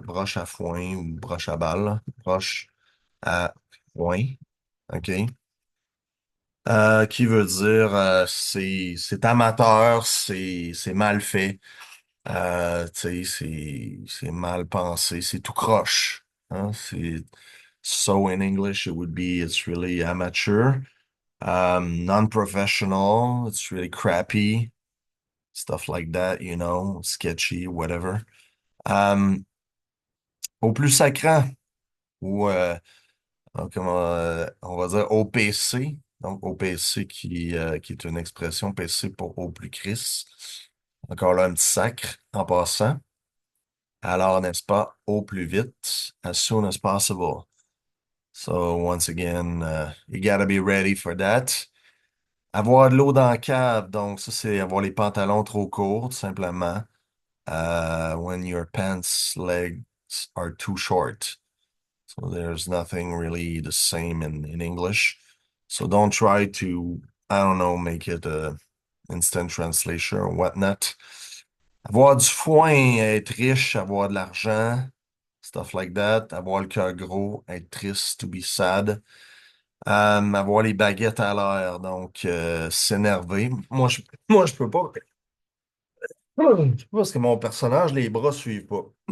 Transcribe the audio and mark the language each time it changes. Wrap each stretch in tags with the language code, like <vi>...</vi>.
<fr>Broche à foin ou broche à balle, là. Broche à foin. OK? Qui veut dire c'est amateur, c'est mal fait, tu sais, c'est mal pensé, c'est tout croche. Hein?</fr> <en>C'est so in English it would be it's really amateur, non-professional, it's really crappy, stuff like that, sketchy, whatever.</en> <fr>Um, Au plus sacrant, ou on va dire OPC, donc OPC qui est une expression PC pour au plus Christ. Encore là, un petit sacre en passant. Alors, n'est-ce pas, au plus vite,</fr> <en>as soon as possible. So, once again, you gotta be ready for that.</en> <fr>Avoir de l'eau dans la cave, donc ça, c'est avoir les pantalons trop courts, tout simplement.</fr> <en>When your pants legs are too short. So there's nothing really the same in English. So don't try to, I don't know, make it a instant translation or whatnot.</en> <fr>Avoir du foin, être riche, avoir de l'argent,</fr> <en>stuff like that.</en> <fr>Avoir le cœur gros, être triste,</fr> <en>to be sad.</en> <fr>Avoir les baguettes à l'air, donc s'énerver. Moi, je peux pas. Je sais pas parce que mon personnage, les bras suivent pas.</fr>